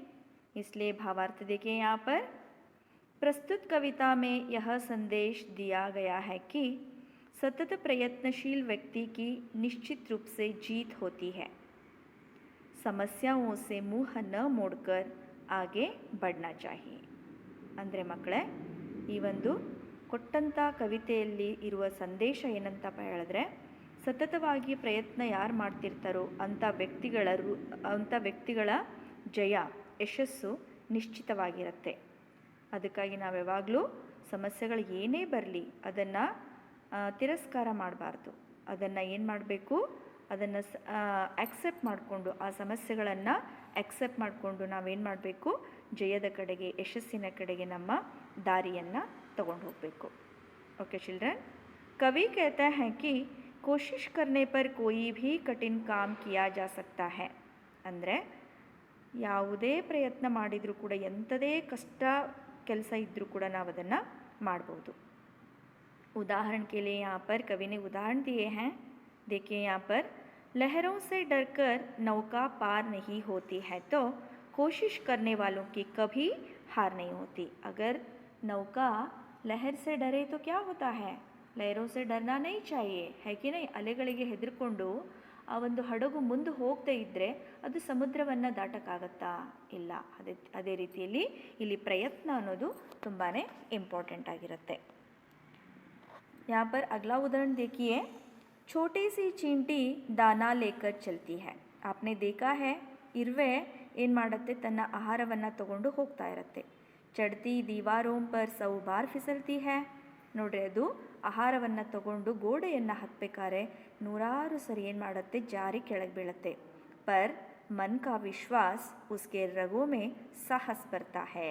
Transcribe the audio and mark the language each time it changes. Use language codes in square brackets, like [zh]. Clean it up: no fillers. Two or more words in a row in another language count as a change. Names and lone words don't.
[hi] इसलिए भावार्थ देखिए यहाँ पर। प्रस्तुत कविता में यह संदेश दिया गया है कि सतत प्रयत्नशील व्यक्ति की निश्चित रूप से जीत होती है। समस्याओं से मुंह न मोड़कर आगे बढ़ना चाहिए। [kn] ಅಂದರೆ ಮಕ್ಕಳೇ, ಈ ಒಂದು ಕೊಟ್ಟಂಥ ಕವಿತೆಯಲ್ಲಿ ಇರುವ ಸಂದೇಶ ಏನಂತಪ್ಪ ಹೇಳಿದ್ರೆ, ಸತತವಾಗಿ ಪ್ರಯತ್ನ ಯಾರು ಮಾಡ್ತಿರ್ತಾರೋ ಅಂಥ ವ್ಯಕ್ತಿಗಳ ಜಯ, ಯಶಸ್ಸು ನಿಶ್ಚಿತವಾಗಿರುತ್ತೆ. ಅದಕ್ಕಾಗಿ ನಾವು ಯಾವಾಗಲೂ ಸಮಸ್ಯೆಗಳು ಏನೇ ಬರಲಿ ಅದನ್ನು ತಿರಸ್ಕಾರ ಮಾಡಬಾರ್ದು. ಅದನ್ನು ಏನು ಮಾಡಬೇಕು, ಅದನ್ನು ಆಕ್ಸೆಪ್ಟ್ ಮಾಡಿಕೊಂಡು, ಆ ಸಮಸ್ಯೆಗಳನ್ನು ಆಕ್ಸೆಪ್ಟ್ ಮಾಡಿಕೊಂಡು ನಾವೇನು ಮಾಡಬೇಕು, ಜಯದ ಕಡೆಗೆ, ಯಶಸ್ಸಿನ ಕಡೆಗೆ ನಮ್ಮ ದಾರಿಯನ್ನು ತಗೊಂಡು ಹೋಗಬೇಕು. [en] OK children. [hi] कवि कहता है कि कोशिश करने पर कोई भी कठिन काम किया जा सकता है। [kn] ಅಂದರೆ ಯಾವುದೇ ಪ್ರಯತ್ನ ಮಾಡಿದರೂ ಕೂಡ, ಎಂಥದೇ ಕಷ್ಟ ಕೆಲಸ ಇದ್ದರೂ ಕೂಡ ನಾವು ಅದನ್ನು ಮಾಡ್ಬೋದು. [hi] उदाहरण के लिए यहाँ पर कवि ने उदाहरण दिए हैं। देखिए यहाँ पर, लहरों से डरकर नौका पार नहीं होती है तो कोशिश करने वालों की कभी हार नहीं होती। अगर नौका लहर से डरे तो क्या होता है, लहरों से डरना नहीं चाहिए, है कि नहीं। [kn] ಅಲೆಗಳಿಗೆ ಹೆದರ್ಕೊಂಡು ಆ ಒಂದು ಹಡಗು ಮುಂದೆ ಹೋಗದೇ ಇದ್ದರೆ ಅದು ಸಮುದ್ರವನ್ನು ದಾಟಕ್ಕಾಗತ್ತಾ? ಇಲ್ಲ. ಅದೇ ರೀತಿಯಲ್ಲಿ ಇಲ್ಲಿ ಪ್ರಯತ್ನ ಅನ್ನೋದು ತುಂಬಾ ಇಂಪಾರ್ಟೆಂಟ್ ಆಗಿರುತ್ತೆ. [hi] यहाँ पर अगला उदाहरण देखिए। छोटी सी चींटी दाना लेकर चलती है। आपने देखा है, [kn] इर्वे ಏನು ಮಾಡುತ್ತೆ, ತನ್ನ ಆಹಾರವನ್ನು ತಗೊಂಡು ಹೋಗ್ತಾ ಇರುತ್ತೆ. [hi] चढ़ती दीवारों पर सौ बार फिसलती है. [kn] ನೋಡ್ರಿ, ಅದು ಆಹಾರವನ್ನು ತಗೊಂಡು ಗೋಡೆಯನ್ನು ಹತ್ತಬೇಕಾದ್ರೆ ನೂರಾರು ಸರಿ ಏನು ಮಾಡುತ್ತೆ, ಜಾರಿ ಕೆಳಗೆ ಬೀಳುತ್ತೆ. [hi] पर मन का विश्वास उसकी रगों में साहस भरता है.